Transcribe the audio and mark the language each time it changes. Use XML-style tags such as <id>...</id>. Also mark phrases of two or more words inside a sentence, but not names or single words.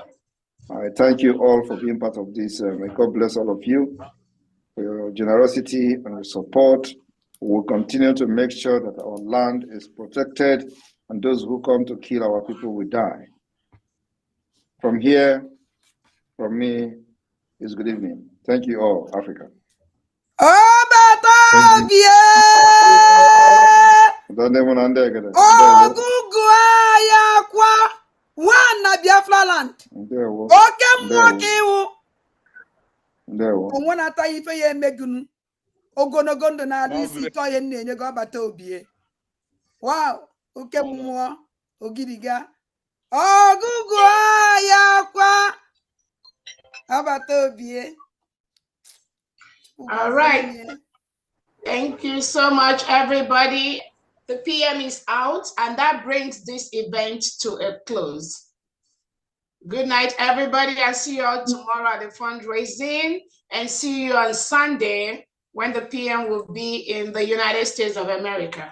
<en>I thank you all for being part of this. May God bless all of you for your generosity and your support. We will continue to make sure that our land is protected and those who come to kill our people will die. From here, from me, is good evening. Thank you all, Africa. Biafra land.</en> <ig>Oke mmụọ ka iwu. Onwe na-ata ife ya emegunu. Ogologo ndụ na-arụ isi ike ọhịa na-enye gị ọbata obie. Wow, oke mmụọ ogiriga. Ọgụgụ ya kwa ọbata obie.</ig> <en>All right. Thank you so much, everybody. The PM is out, and that brings this event to a close. Good night, everybody. I'll see you all tomorrow at the fundraising, and see you on Sunday when the PM will be in the United States of America.</en>